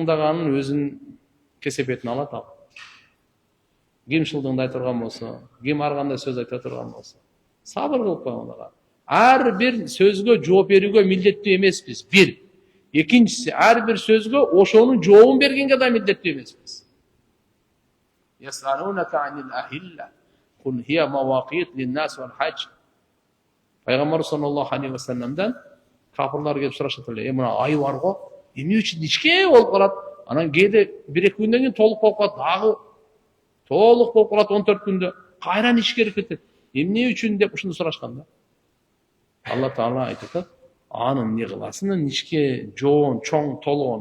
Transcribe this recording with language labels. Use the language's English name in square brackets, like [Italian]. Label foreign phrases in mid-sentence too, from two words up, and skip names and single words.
[Kyrgyz] Шылдыңдаганын өзүн кесепетин алат ал. Ким шылдыңды айта турган болсо, ким ар кандай сөз айта турган болсо, сабыр кылып койгонго. Ар бир сөзгө жооп берүүгө милдеттүү эмеспиз. Бир. Экинчиси, ар бир сөзгө ошонун жообун бергенге да милдеттүү эмеспиз. [Arabic] يسألونك عن الأهلة. قل هي مواقيت للناس والحج. [Kyrgyz] Пайгамбар [Arabic] صلى الله عليه وسلم [Kyrgyz] кафирлар келип сурашат эле, мына ай бар го, эмне үчүн ичке болуп калат? Анан кээде 1-2 күндөн кийин толук болуп калат, дагы толук болуп калат 14 күндө. Кайран ич керек кетет. Эмне үчүн деп ушуну сурашкан да. Алла Таала айтат, анын не кыласынын ичке жоон чоң толгону.